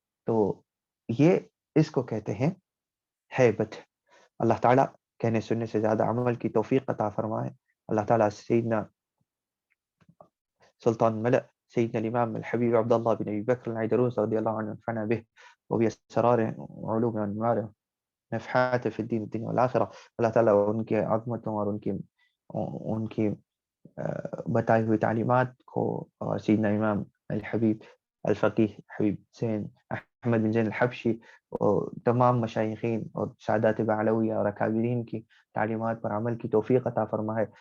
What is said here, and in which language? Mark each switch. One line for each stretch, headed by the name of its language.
Urdu: تو یہ اس کو کہتے ہیں ہیبت. اللہ تعالیٰ کہنے سننے سے زیادہ عمل کی توفیق عطا فرمائے.
Arabic: اللہ تعالیٰ سیدنا سلطان ملأ سيدنا الإمام الحبيب عبد الله بن أبي بكر العيدروس رضي الله عنه ونفعنا به وبأسراره وعلومه وأنواره نفحات في الدين والآخرة.
Urdu: اللہ تعالیٰ ان کے عظمتوں اور ان کی بتائی ہوئی تعلیمات کو اور سیدنا امام الحبیب الفقیہ حبیب زین احمد بن زین الحبشی اور تمام مشایخین اور سادات بعلویہ اور اکابرین کی تعلیمات پر عمل کی توفیق عطا فرمائے.